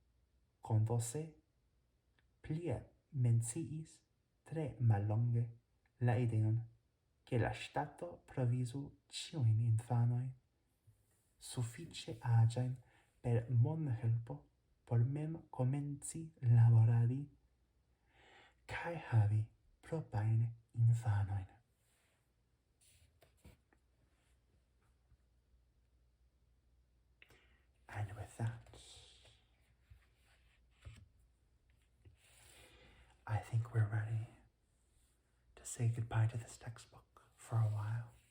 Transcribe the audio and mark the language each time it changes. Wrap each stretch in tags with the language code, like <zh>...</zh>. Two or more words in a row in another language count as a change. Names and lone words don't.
<eo>Condorcet plie menciis tre mallonge la ideon che la ŝtato provizu ĉiujn infanojn sufiĉe aĝajn per monhelpo por mem komenci laboradi kaj havi proprajn infanojn.</eo> <en>And with that, I think we're ready to say goodbye to this textbook for a while.</en>